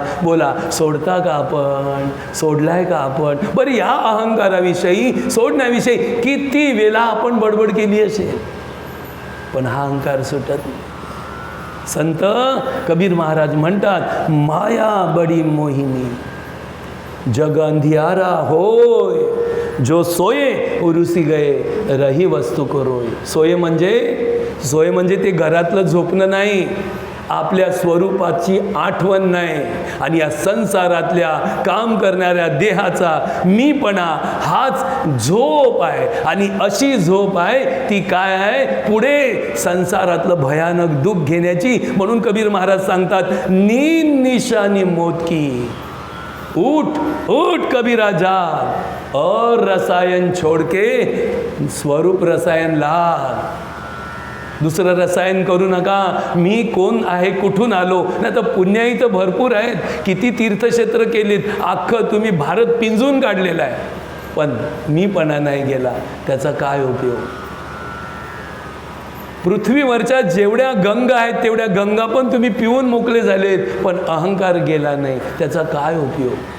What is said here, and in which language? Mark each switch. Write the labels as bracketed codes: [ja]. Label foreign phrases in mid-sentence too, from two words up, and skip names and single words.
[mr] बोला, सोडता का आपण? सोडलाय का आपण? बरं, या अहंकाराविषयी, सोडण्याविषयी किती वेळा आपण बडबड केली असेल. पण हा अहंकार सुटत नाही. संत कबीर महाराज म्हणतात, [hi] माया बडी मोहिनी, जग अंधियारा होय, जो सोये उरुसी गए, रही वस्तू को रोय. [mr] सोय म्हणजे ते घरातलं झोपणं नाही, आपल्या स्वरूपाची आठवण नाही. आणि या संसारातल्या काम करणाऱ्या देहाचा मीपणा हाच झोप आहे. आणि अशी झोप आहे ती काय आहे, पुढे संसारातलं भयानक दुःख घेण्याची. म्हणून कबीर महाराज सांगतात, [hi] नींद निशानी मौत की, उठ उठ कबीरा जाग, और रसायन छोड़ के स्वरूप रसायन लाग. [mr] दुसरं रसायन करू नका. मी कोण आहे, कुठून आलो. नाही तर पुण्याही तर भरपूर आहेत, किती तीर्थक्षेत्र केलीत, अख्खं तुम्ही भारत पिंजून काढलेला आहे, पण मीपणा नाही गेला, त्याचा काय उपयोग. पृथ्वीवरच्या जेवढ्या गंगा आहेत तेवढ्या गंगा पण तुम्ही पिऊन मोकळे झालेत, पण अहंकार गेला नाही, त्याचा काय उपयोग.